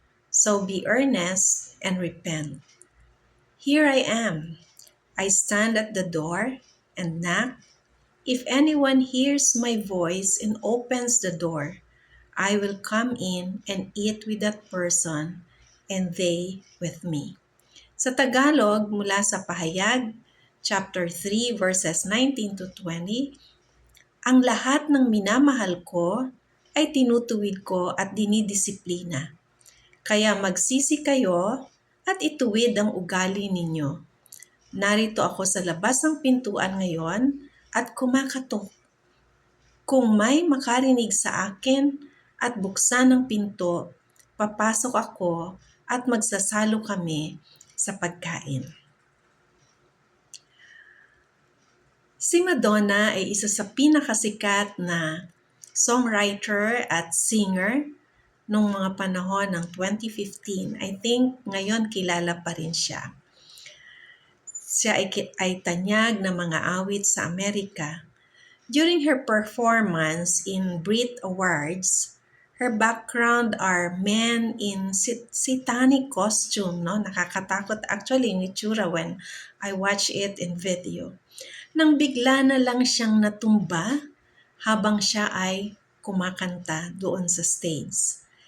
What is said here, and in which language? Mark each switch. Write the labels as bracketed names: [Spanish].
[English] So be earnest and repent. Here I am. I stand at the door and knock. If anyone hears my voice and opens the door, I will come in and eat with that person and they with me. [Filipino] Sa Tagalog, mula sa Pahayag, [English] chapter 3, verses 19 to 20, [Filipino] ang lahat ng minamahal ko ay tinutuwid ko at dinidisiplina. Kaya magsisi kayo at ituwid ang ugali ninyo. Narito ako sa labas ng pintuan ngayon at kumakatok. Kung may makarinig sa akin at buksan ang pinto, papasok ako at magsasalo kami sa pagkain. Si Madonna ay isa sa pinakasikat na songwriter at singer nung mga panahon ng 2015. [English] I think [Filipino] ngayon kilala pa rin siya. Siya ay tanyag ng mga awit sa Amerika. [English] During her performance in Brit Awards, her background are men in satanic costume. No? [Filipino] Nakakatakot [English] actually [Filipino] yung itsura [English] when I watch it in video. [Filipino] Nang bigla na lang siyang natumba habang siya ay kumakanta doon sa stage.